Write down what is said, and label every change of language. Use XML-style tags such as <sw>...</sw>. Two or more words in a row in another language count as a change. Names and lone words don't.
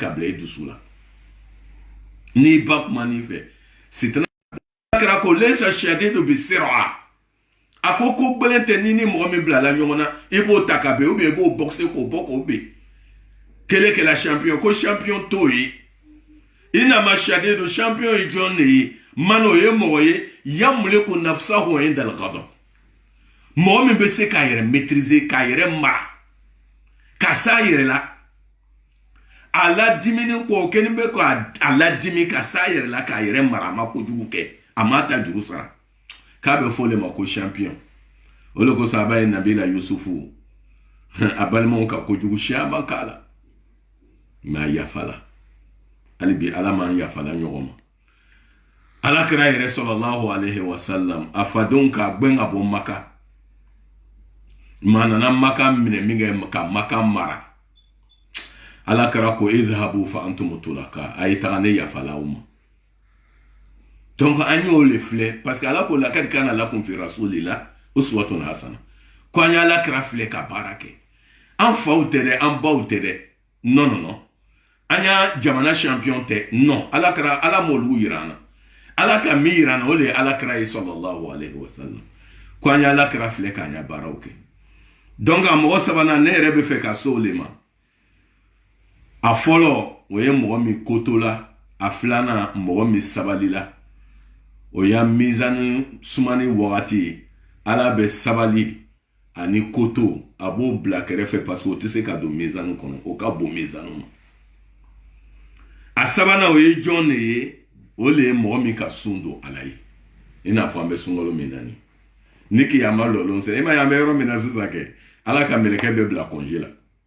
<bm>ka bila i dusu la n'i ba kumana i fɛ sitanɛ kɛra ko</bm> <ar>ليس الشديد بالصرعة</ar> <bm>a ko gbɛlɛn tɛ ni mɔgɔ min bilala ɲɔgɔn na i b'o ta ka ben</bm> <fr>ou bien</fr> <bm>i b'o boxer k'o bɔ k'o ben kele kɛla champion ko champion t'o ye i na ma shadidu champion ye jɔn de ye mano ye mɔgɔ ye</bm> <ar>يملك نفسه عند الغضب</ar> <bm>mɔgɔ min bɛ se k'a yɛrɛ maîtriser k'a yɛrɛ mara ka s'a yɛrɛ la a ladimini ko kɛni bɛ ko a ladimi ka s'a yɛrɛ la k'a yɛrɛ mara a ma kojugu kɛ a ma ta juru sara k'a bɛ fɔ o de ma ko champion o de kosɔn a b'a ye Nabila Yusufu a balimaw ka kojugu siyaman k'a la mais a yafala hali bi ala m'an yafala ɲɔgɔn ma ala kira yɛrɛ</bm> <ar>صلى الله عليه وسلم</ar> <bm>a fadenw k'a gbɛn ka bɔ Maka ma nana Maka minɛ min kɛ ka Maka mara ala kira ko</bm> <ar>اذهبوا فأنتم الطلقاء</ar> <bm>a ye taga ne yafala aw ma donc an y'o le filɛ</bm> <fr>parce que</fr> <bm>ala ko</bm> <ar>لقد كان لكم في رسول الله أسوة حسنة</ar> <bm>ko an y'ala kira filɛ ka baara kɛ an faw tɛ dɛ an baw tɛ dɛ non an y'a jamana champion tɛ non ala kira ala m'olu yira an na ala ka min yira an na o de ye ala kira ye</bm> <ar>صلى الله عليه وسلم</ar> <bm>ko an y'ala kira filɛ k'an ya baaraw kɛ donc a mɔgɔ sabanan ne yɛrɛ bɛ fɛ ka se o le ma a fɔlɔ o ye mɔgɔ min koto la a filanan mɔgɔ min sabali la o y'a mizani sumani wagati ye ala bɛ sabali ani koto a b'o bila kɛrɛfɛ</bm> <fr>parce que</fr> <bm>o tɛ se ka don mizani kɔnɔ o ka bon mizani ma sabana o ye jɔn de ye o le ye mɔgɔ min ka sun don ala ye i n'a fɔ an bɛ sunkalo min na ni kiyama lɔlɔn sera i ma ye an bɛ yɔrɔ min na sisan kɛ ala ka mɛlɛkɛ bɛ bila congé la</bm>